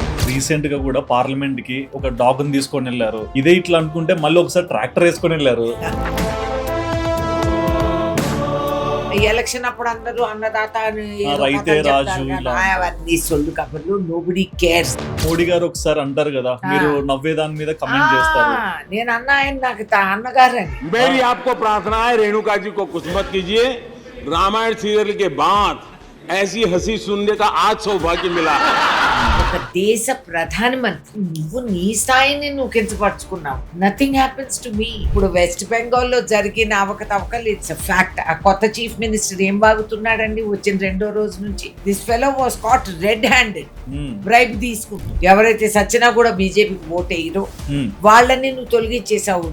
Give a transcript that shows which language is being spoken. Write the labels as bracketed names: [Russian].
[Telugu] Recent గా కూడా parliament కి ఒక డాగ్ ని తీసుకొని వెళ్ళారు. ఇదే ఇట్లా అనుకుంటే మళ్ళీ ఒకసారి ట్రాక్టర్ వేసుకొని వెళ్ళారు. ఎలక్షన్ అప్పుడు అందరూ అన్నదాత రైతే రాజు అవన్నీ సొల్లు కబుర్లు. [English] Nobody cares. [Telugu] మోడీ గారు ఒకసారి అంటారు కదా, మీరు నవ్వే దాని మీద కమెంట్ చేస్తారు. నేను అన్న ఆయన నాకు అన్నగారు అని. [Hindi] मेरी आपको प्रार्थना है, रेणुका जी को कुछ मत कीजिए. रामायण सीरियल के बाद ऐसी हंसी सुनने का आज सौभाग्य मिला. [Telugu] ఒక దేశ ప్రధానమంత్రి నువ్వు నీ స్థాయిని నువ్వు కించపరుచుకున్నావు. [English] Nothing happens to me. [Telugu] ఇప్పుడు వెస్ట్ బెంగాల్ లో జరిగిన అవకతవకలు [English] It's a fact. [Telugu] ఆ కొత్త చీఫ్ మినిస్టర్ ఏం బాగుతున్నాడండి వచ్చిన 2వ రోజు నుంచి. [English] This fellow was caught red handed. [Telugu] Bribe తీసుకుంటూ ఎవరైతే సచ్చినా కూడా బీజేపీకి ఓటు వేయరో వాళ్ళని నువ్వు తొలగించేసావు.